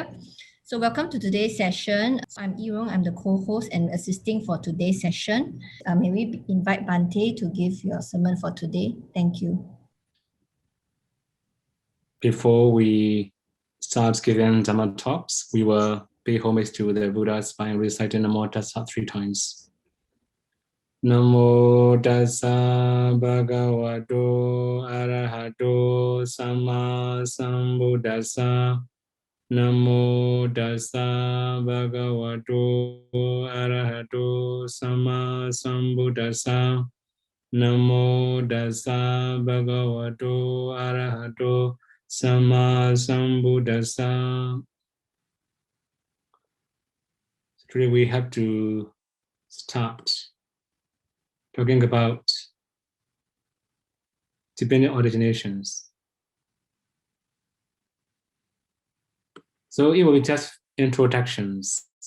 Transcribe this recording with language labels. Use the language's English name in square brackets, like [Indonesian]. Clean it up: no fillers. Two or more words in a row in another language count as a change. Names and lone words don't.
[English] So welcome to today's session. I'm Irong, I'm the co-host and assisting for today's session. May we invite Bante to give your sermon for today? Thank you. Before we start giving Dhamma talks, we will pay homage to the Buddhas by reciting [Pali] Namo Tassa [English] 3 times. [Pali] Namo Tassa Bhagavato Arahato Samma Sambuddhassa. Namo Tassa Bhagavato Arahato Samma Sambuddhassa. Namo Tassa Bhagavato Arahato Samma Sambuddhassa. [English] Today we have to start talking about dependent originations. So it will be just introductions.